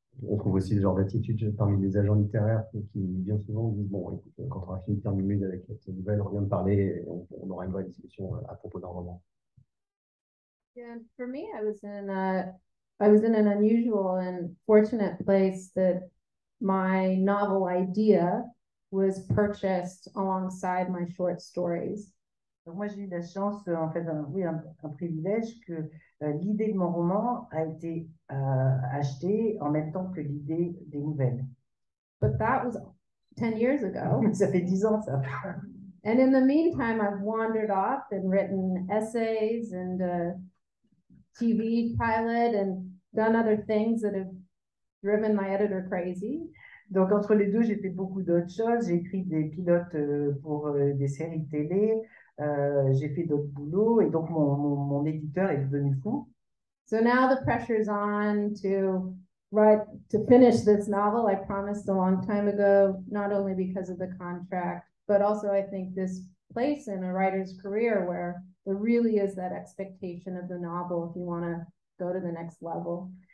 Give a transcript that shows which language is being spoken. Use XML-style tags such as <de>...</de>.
<fr>On trouve aussi ce genre d'attitude parmi les agents littéraires qui bien souvent disent, bon, écoute, quand on aura fini de faire une avec cette nouvelle, on vient de parler et on aura une vraie discussion à propos d'un roman.</fr> <en>Yeah, for me, I was in an unusual and fortunate place that my novel idea was purchased alongside my short stories.</en> <fr>Donc moi, j'ai eu la chance, en fait, un privilège que l'idée de mon roman a été achetée en même temps que l'idée des nouvelles.</fr> <en>But that was 10 years ago.</en> <fr>Ça fait 10 ans, ça.</fr> <en>And in the meantime, I've wandered off and written essays and a TV pilot and done other things that have driven my editor crazy.</en> <fr>Donc, entre les deux, j'ai fait beaucoup d'autres choses. J'ai écrit des pilotes pour des séries de télé. J'ai fait d'autres boulots. Et donc, mon éditeur est devenu fou.</fr> <en>So now the pressure's on to finish this novel I promised a long time ago, not only because of the contract, but also I think this place in a writer's career where there really is that expectation of the novel if you want to go to the next level.</en>